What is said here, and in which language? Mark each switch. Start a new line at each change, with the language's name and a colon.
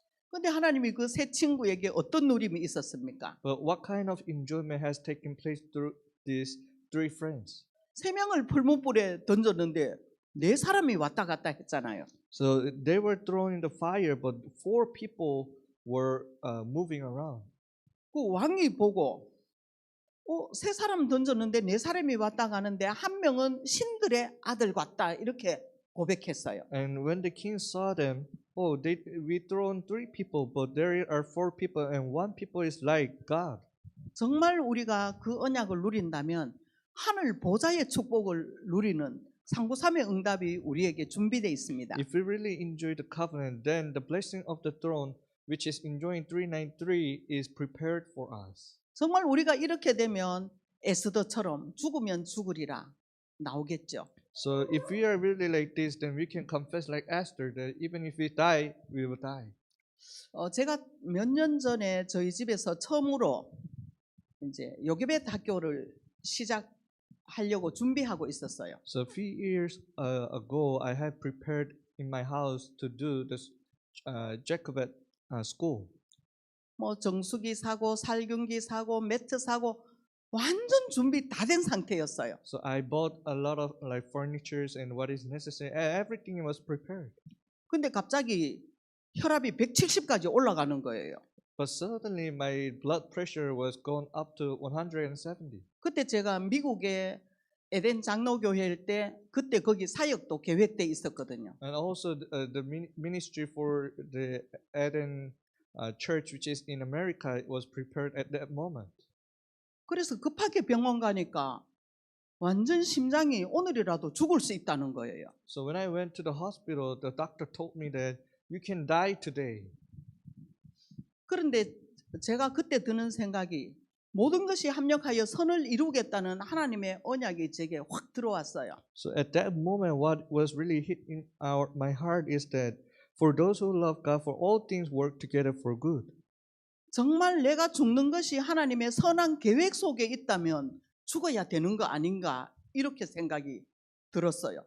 Korean: 그런데 하나님이 그 세 친구에게 어떤 누림이 있었습니까?
English: But what kind of enjoyment has taken place through these three friends?
Korean: 세 명을 풀무불에 던졌는데 네 사람이 왔다 갔다 했잖아요.
English: So they were thrown in the fire, but four people were moving around.
Korean: 그 왕이 보고 세 사람 던졌는데 네 사람이 왔다 가는데 한 명은 신들의 아들 같다 이렇게 고백했어요.
English: And when the king saw them, oh, we thrown three people, but there are four people, and one people is like God.
Korean: 정말 우리가 그 언약을 누린다면 하늘 보좌의 축복을 누리는 상구삼의 응답이 우리에게 준비되어 있습니다.
English: If we really enjoy the covenant, then the blessing of the throne, which is enjoying 393, is prepared for us.
Korean: 정말 우리가 이렇게 되면 에스더처럼 죽으면 죽으리라 나오겠죠.
English: So if we are really like this, then we can confess like Esther that even if we die, we will die.
Korean: 제가 몇 년 전에 저희 집에서 처음으로 이제 요괴벳 학교를 시작하려고 준비하고 있었어요.
English: So a few years ago, I had prepared in my house to do this Jacobite school.
Korean: 뭐 정수기 사고, 살균기 사고, 매트 사고 완전 준비 다 된 상태였어요.
English: So I bought a lot of like furnitures and what is necessary. Everything was prepared.
Korean: 근데 갑자기 혈압이 170까지 올라가는 거예요.
English: But suddenly my blood pressure was going up to 170.
Korean: 그때 제가 미국에 에덴 장로교회일 때 그때 거기 사역도 계획돼 있었거든요.
English: And also the ministry for the Eden church, which is in America, was prepared at that moment.
Korean: 그래서 급하게 병원 가니까 완전 심장이 오늘이라도 죽을 수 있다는 거예요.
English: So when I went to the hospital, the doctor told me that you can die today.
Korean: 그런데 제가 그때 드는 생각이 모든 것이 합력하여 선을 이루겠다는 하나님의 언약이 제게 확 들어왔어요.
English: So at that moment, what was really hit in my heart is that for those who love God, for all things work together for good.
Korean: 정말 내가 죽는 것이 하나님의 선한 계획 속에 있다면 죽어야 되는 거 아닌가 이렇게 생각이 들었어요.